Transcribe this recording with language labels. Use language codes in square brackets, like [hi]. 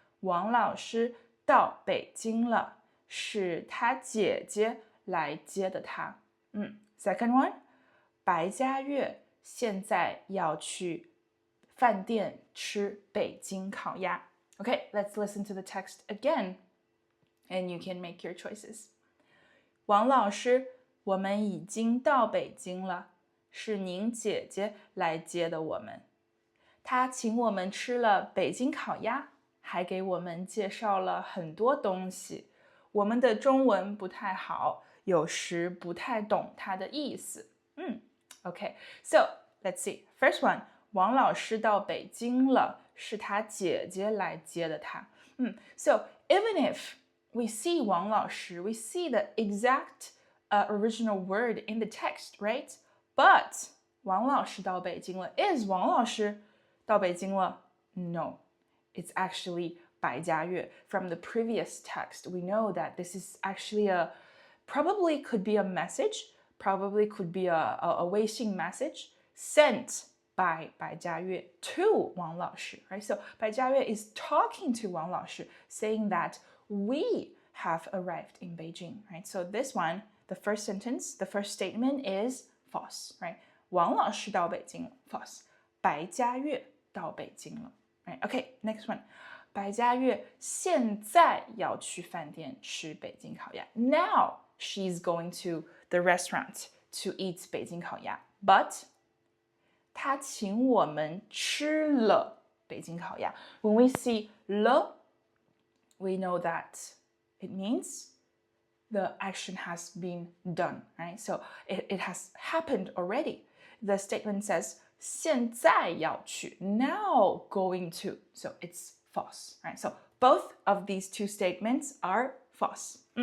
[zh] 王老师到北京了，是他姐姐来接的他。 [en] Second one. [zh] 白嘉悦现在要去饭店吃北京烤鸭。 [en] Okay, let's listen to the text again, and you can make your choices. [zh] 王老师，我们已经到北京了，是您姐姐来接的我们。她请我们吃了北京烤鸭，还给我们介绍了很多东西。我们的中文不太好，有时不太懂它的意思。 [en] Okay, so let's see. First one, [zh] 王老师到北京了，是他姐姐来接的他。 [en] So even if we see 王老师, we see the exact original word in the text, right? But [zh] 王老师到北京了 [en] is 王老师到北京了 No, it's actually 白嘉悦. From the previous text, we know that this is actually probably could be a message, probably could be a 微信 message sent by 白嘉悦 to 王老师, right? So 白嘉悦 is talking to 王老师, saying that we have arrived in Beijing, right? So this one, the first sentence, the first statement is false, right? [zh] 王老师到北京了 [en] false. [zh] 白嘉悦到北京了 right? [en] Okay, next one. [zh] 白嘉悦现在要去饭店吃北京烤鸭. [en] Now she's going to the restaurant to eat 北京烤鸭. But [zh] 她请我们吃了北京烤鸭. [en] When we see 了, we know that it means the action has been done, right? So it has happened already. The statement says [zh] 现在要去, [en] now going to. So it's false, right? So both of these 2 statements are false.